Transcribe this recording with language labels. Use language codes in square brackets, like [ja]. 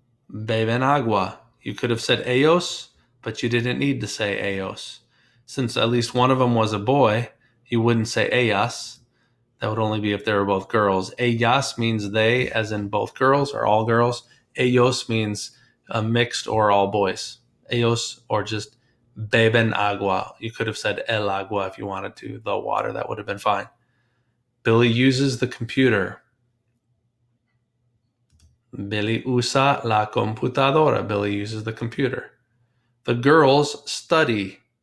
[es] Beben agua. [en] You could have said ellos, but you didn't need to say ellos. Since at least one of them was a boy, you wouldn't say ellas. That would only be if they were both girls. Ellas means they, as in both girls or all girls. Ellos means mixed or all boys. [es] Ellos [en] or just [es] beben agua. [en] You could have said [es] el agua [en] if you wanted to, the water. That would have been fine. Billy uses the computer. [es] Billy usa la computadora. [en] Billy uses the computer. The girls study.